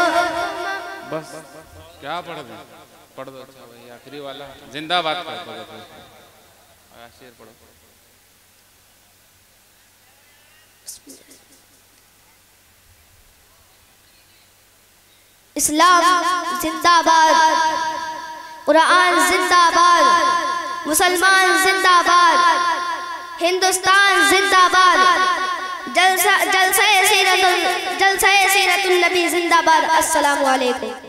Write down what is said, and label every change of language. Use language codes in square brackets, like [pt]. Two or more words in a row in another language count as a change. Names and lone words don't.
[ur] بس کیا پڑھ دیں پڑھ دو اچھا بھائی آخری والا زندہ باد کر دو شیر پڑھو اسلام زندہ باد، قرآن زندہ باد، مسلمان زندہ باد، ہندوستان زندہ باد، جلسہ سیرت النبی زندہ باد۔ [ar] السلام علیکم۔